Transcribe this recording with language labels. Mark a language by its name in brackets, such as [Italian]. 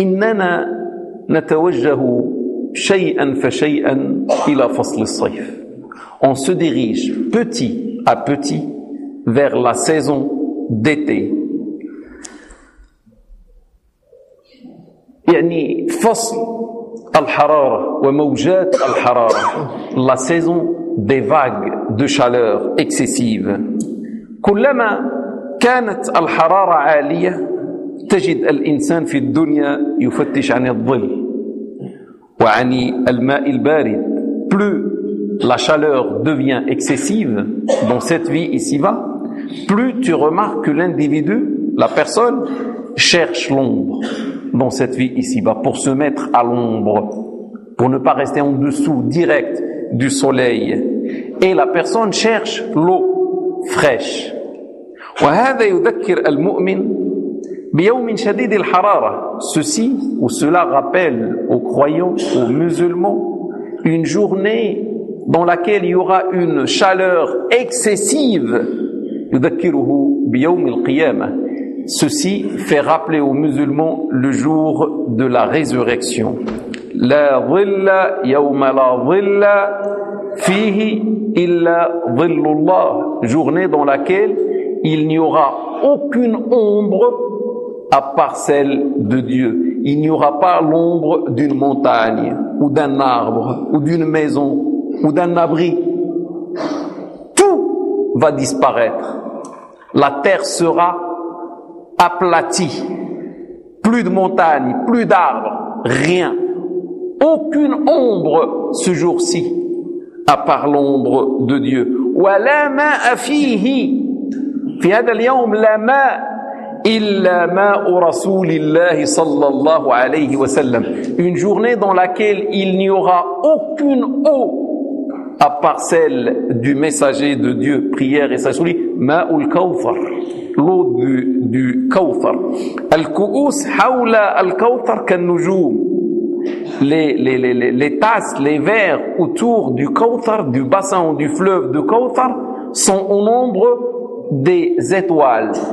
[Arabic] إننا نتوجه شيئا فشيئا إلى فصل الصيف, [French] on se dirige petit à petit vers la saison d'été. [Arabic] يعني فصل الحرارة وموجات الحرارة, [French] la saison des vagues de chaleur excessive. [Arabic] كلما كانت الحرارة عالية تجد الإنسان في الدنيا يفتش عن الظل وعن الماء البارد. [French] Plus la chaleur devient excessive dans cette vie ici-bas, plus tu remarques que l'individu, la personne, cherche l'ombre dans cette vie ici-bas, pour se mettre à l'ombre, pour ne pas rester en dessous direct du soleil. Et la personne cherche l'eau fraîche. [Arabic] وهذا يذكر المؤمن بيوم شديد الحرارة. [French] Ceci ou cela rappelle aux croyants, aux musulmans, une journée dans laquelle il y aura une chaleur excessive. [Arabic] يذكره بيوم القيامة. [French] Ceci fait rappeler aux musulmans le jour de la résurrection. [Arabic] La dhilla yawma la dhilla fihi illa dhillullah, [French] journée dans laquelle il n'y aura aucune ombre à part celle de Dieu. Il n'y aura pas l'ombre d'une montagne ou d'un arbre ou d'une maison ou d'un abri. Tout va disparaître. La terre sera aplati, plus de montagnes, plus d'arbres, rien, aucune ombre ce jour-ci, à part l'ombre de Dieu. [Arabic] ولا ماء فيه في هذا اليوم لا ماء إلا ماء رسول الله صلى الله عليه وسلم. [French] Une journée dans laquelle il n'y aura aucune eau à part celle du messager de Dieu, prière et salut sur lui, [Arabic] ماء الكوثر, [French] l'eau du Kauthar. [Arabic] Al-Ku'us hawla al-Kauthar kan-nujum, [French] les tasses, les verres autour du Kauthar, du bassin ou du fleuve de Kauthar, sont au nombre des étoiles.